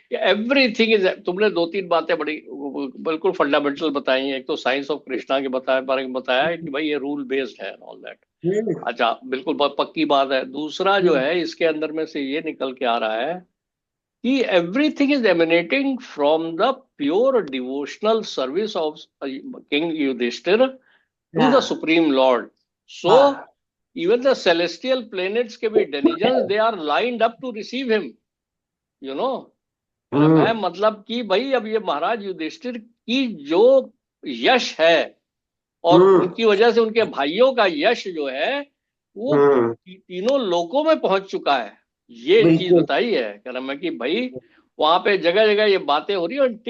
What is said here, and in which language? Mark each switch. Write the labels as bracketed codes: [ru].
[en] everything is, [hi] तुमने दो तीन बातें बड़ी बिल्कुल फंडामेंटल बताई हैं। एक तो साइंस ऑफ कृष्णा के बताया, बारे में बताया है कि भाई ये रूल बेस्ड है [en] All that. Hmm, [hi] अच्छा, बिल्कुल बहुत पक्की बात है। दूसरा जो हम्म, है इसके अंदर में से ये निकल के आ रहा है कि [en] Everything is emanating from the pure devotional service of king Yudhishthira to the हाँ, supreme lord. So हाँ, even the celestial planets [hi] के भी [en] denizens, they are lined up to receive him, you know. [hi] है मतलब कि भाई अब ये महाराज युधिष्ठिर की जो यश है और हम्म। उनकी वजह से उनके भाइयों का यश जो है वो हम्म। तीनों लोकों में पहुंच चुका है। ये चीज बिल्कुल। बताई है कर्म में कि भाई वहां पे जगह जगह ये बातें हो रही है।